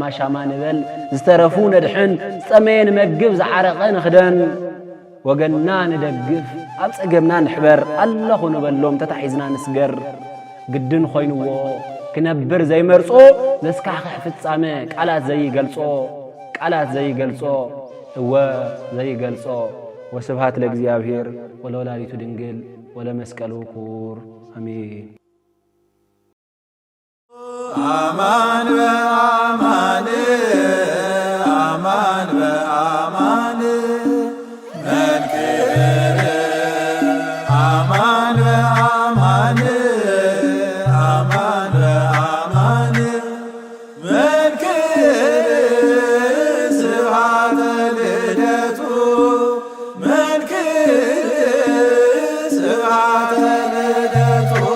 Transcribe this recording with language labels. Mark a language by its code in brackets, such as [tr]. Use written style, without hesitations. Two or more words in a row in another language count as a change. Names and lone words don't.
[ti] ሻማ ንበል ዝተረፉ ነድሕን ዝጠመየ ንመግብ ዝዓረቐ ንኽደን ወገንና ንደግፍ ኣብ ጸገምና ንሕበር ኣለኹ ንበሎም ተታሒዝና ንስገር ግድን ኾይንዎ ክነብር ዘይመርጾ ዘስካሕኽዕ ፍጻመ ቃላት ዘይገልጾ እወ ዘይገልጾ [gez] ወስብሃት ለእግዚአብሔር ወለወላዲቱ ድንግል ወለመስቀሉ ክቡር አሜን። አማን በአማን አማን በአማን መንክር አማን በአማን አማን በአማን መንክር ስብሐተ ልደቱ መንክር ስብሐተ ልደቱ